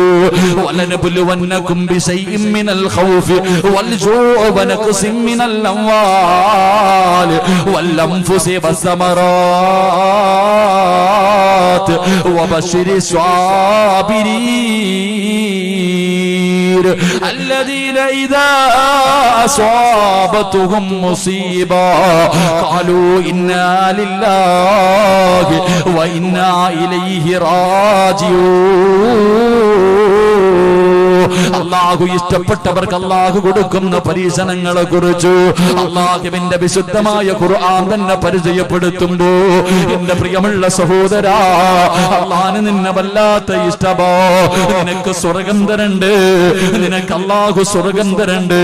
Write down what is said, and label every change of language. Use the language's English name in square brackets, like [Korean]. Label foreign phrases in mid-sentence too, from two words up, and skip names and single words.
[Arabic] ولنبلونكم بشيء من الخوف والجوع ونقص من الأموال والأنفس والثمرات وبشر الصابرين الذين إذا أصابتهم مصيبة قالوا إنا لله وإنا إليه راجعون. [Malayalam] അല്ലാഹു ഇഷ്ടപ്പെട്ടവർക്ക് അല്ലാഹു കൊടുക്കുന്ന പരീക്ഷണങ്ങളെ കുറിച്ച് അല്ലാഹുവിന്റെ വിശുദ്ധമായ ഖുർആൻ തന്നെ പരിചയപ്പെടുത്തുമ്പോ എന്റെ പ്രിയമുള്ള സഹോദരാ, അല്ലാഹുവിന് നിന്നെ വല്ലാത്ത ഇഷ്ടമാ. നിനക്ക് സ്വർഗ്ഗം തരണ്ട്, നിനക്ക് അല്ലാഹു സ്വർഗ്ഗം തരണ്ട്.